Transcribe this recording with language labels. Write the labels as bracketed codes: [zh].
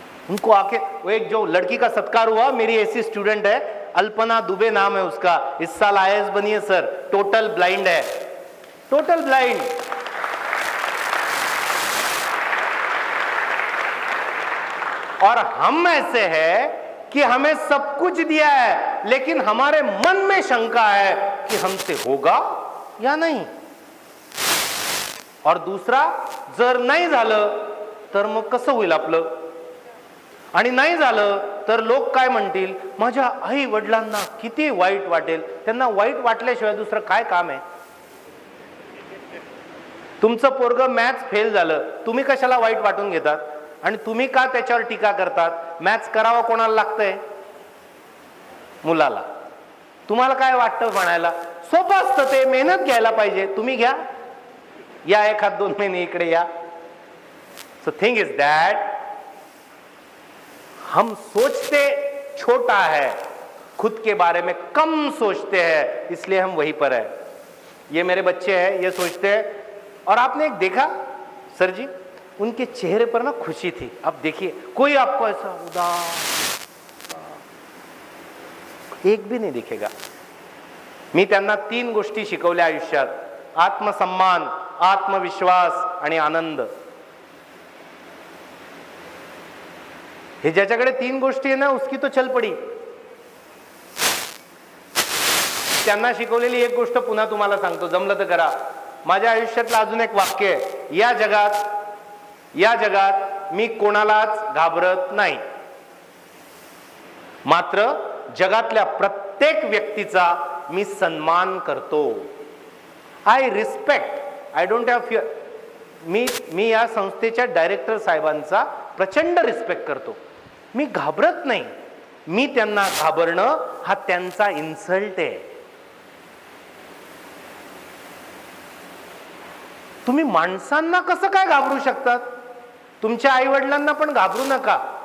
[hi] उनको आंखें, वो एक जो लड़की का सत्कार हुआ, मेरी ऐसी स्टूडेंट है, अल्पना दुबे नाम है उसका, इस साल आईएएस बनी है सर, टोटल ब्लाइंड है, टोटल ब्लाइंड। और हम ऐसे हैं कि हमें सब कुछ दिया है, लेकिन हमारे मन में शंका है कि हमसे होगा या नहीं। और दूसरा, [mr] जर नाही झालं तर मग कसं होईल आपलं, आणि नाही झालं तर लोक काय म्हणतील, माझ्या आई वडिलांना किती वाईट वाटेल, त्यांना वाईट वाटल्याशिवाय दुसरं काय काम आहे। तुमचं पोरगं मॅथ्स फेल झालं, तुम्ही कशाला वाईट वाटून घेतात, आणि तुम्ही का त्याच्यावर टीका करतात? मॅथ्स करावं कोणाला लागतंय? मुलाला। तुम्हाला काय वाटतं म्हणायला? सोपं असतं ते, मेहनत घ्यायला पाहिजे, तुम्ही घ्या, या 1-2 महीने इकडे या। [en] so thing is that [hi] हम सोचते छोटा है, खुद के बारे में कम सोचते हैं, इसलिए हम वहीं पर है। ये मेरे बच्चे हैं, ये सोचते हैं। और आपने एक देखा सर जी, उनके चेहरे पर ना खुशी थी। अब देखिए, कोई आपको ऐसा उदास एक भी नहीं दिखेगा। [mr] मी त्यांना 3 गोष्टी शिकवल्या आयुष्यात: आत्मसन्मान, आत्मविश्वास आणि आनंद। हे ज्याच्याकडे 3 गोष्टी आहे ना, [hi] उसकी तो चल पडी। [mr] त्यांना शिकवलेली एक गोष्ट पुन्हा तुम्हाला सांगतो, जमलं तर करा। माझ्या आयुष्यातलं अजून एक वाक्य आहे, या जगात मी कोणालाच घाबरत नाही, मात्र जगातल्या प्रत्येक व्यक्तीचा मी सन्मान करतो। [en] I respect, I don't have fear. [mr] मी या संस्थेच्या डायरेक्टर साहेबांचा प्रचंड रिस्पेक्ट करतो, मी घाबरत नाही। मी त्यांना घाबरणं हा त्यांचा इन्सल्ट आहे। तुम्ही माणसांना कसं काय घाबरू शकतात? तुमच्या आई वडिलांना पण घाबरू नका।